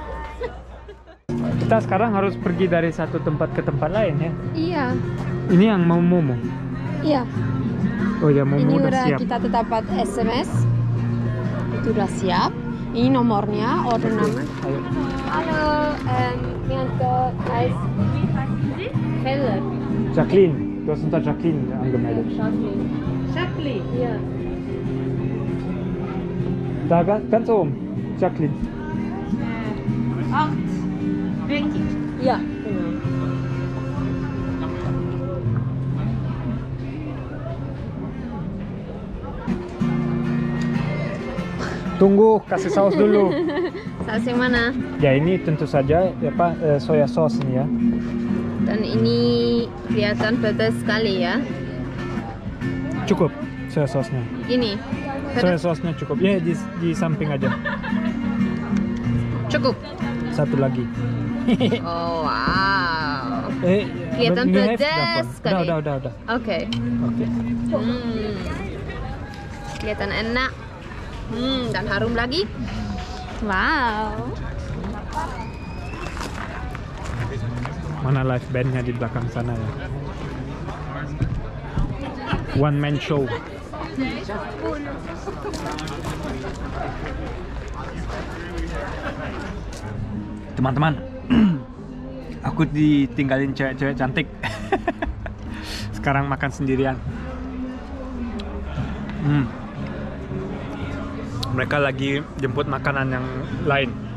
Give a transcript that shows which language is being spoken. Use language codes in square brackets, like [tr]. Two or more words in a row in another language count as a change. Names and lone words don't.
[id] Kita sekarang harus pergi dari satu tempat ke tempat lain ya. Iya. Ini yang mau momo. Iya. Oh ya, momo Ini udah udah siap. kita dapat SMS. Itu udah siap. Ini nomornya, order nama. Ayo. Halo, Bianca, guys. Keller. [de] Jacqueline, du hast unter Jacqueline angemeldet. [id] Jacqueline. Iya. [de] Da ganz oben, Jacqueline. [id] 8 Ya. Tunggu, kasih saus dulu. Saus yang mana? Ya ini tentu saja [en] soya sauce [id] nih ya. Dan ini kelihatan pedas sekali ya. Cukup [en] soya sauce- [id] nya. Ini Soya pedas. sauce-nya cukup. Ya di samping aja. Cukup. Satu lagi. Oh wow. [en] you [id] Kelihatan [en] have [id] pedas [en] that one? [id] sekali. Udah. Oke. Oke. Kelihatan enak. Dan harum lagi. Wow. Mana [en] live bandnya [id] di belakang sana ya? [en] One man show. [id] Teman-teman, aku ditinggalin cewek-cewek cantik. Sekarang makan sendirian. Mereka lagi jemput makanan yang lain.